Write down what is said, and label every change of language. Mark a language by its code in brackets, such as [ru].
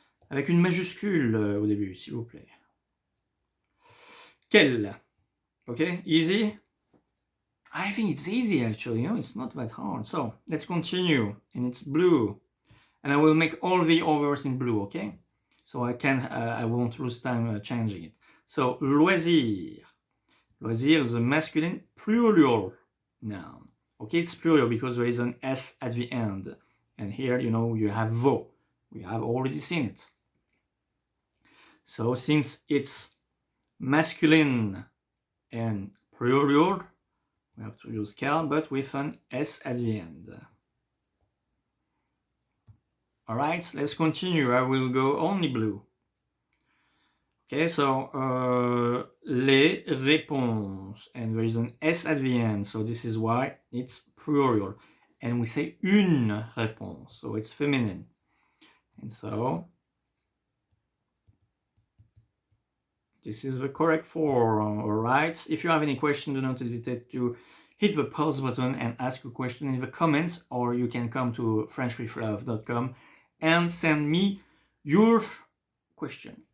[fr] Avec une majuscule au début, s'il vous plaît. [en] Quelle. Okay, easy? I think it's easy actually, you know, it's not that hard. So, let's continue. And it's blue. And I will make all the others in blue, okay? So I won't lose time changing it. So, loisir. Loisir is a masculine plural noun. Okay, it's plural because there is an S at the end. And here, you know, you have vo. We have already seen it. So, since it's masculine and plural, we have to use quel, but with an S at the end. Alright, let's continue. I will go only blue. Okay, so les réponses, and there is an S at the end, so this is why it's plural. And we say une réponse, so it's feminine. And so this is the correct form, all right? If you have any question, do not hesitate to hit the pause button and ask a question in the comments, or you can come to frenchwithlove.com and send me your question.